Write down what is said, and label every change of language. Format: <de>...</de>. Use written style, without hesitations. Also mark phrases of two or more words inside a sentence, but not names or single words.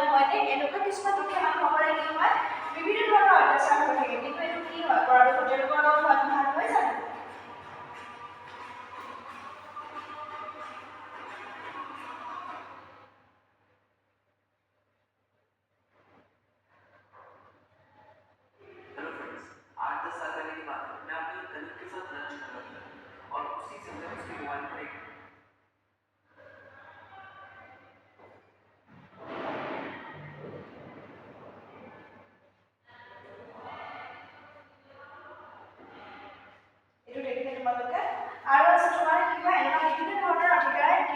<as>হয়নে এনেকুৱা কিছুমান দুখীয়া মানুহসকলে কি হয় বিভিন্ন ধৰণৰ অত্যাচাৰ হৈ থাকে কিন্তু এইটো কি হয় পৰাপক্ষত তেওঁলোকৰ লগত হোৱাটো ভাল হয় জানো</as> <en>hello friends</en> <hi>आज 10 साल पहले की बात है मैं अपने कलीग के साथ लंच कर रहा था और उसी समय उसके मोबाइल पर एक</hi> <as>এইটো দেখিলে তোমালোকে আৰু আছে তোমাৰ কি হয় এনেকুৱা বিভিন্ন ধৰণৰ অধিকাৰে কি</as>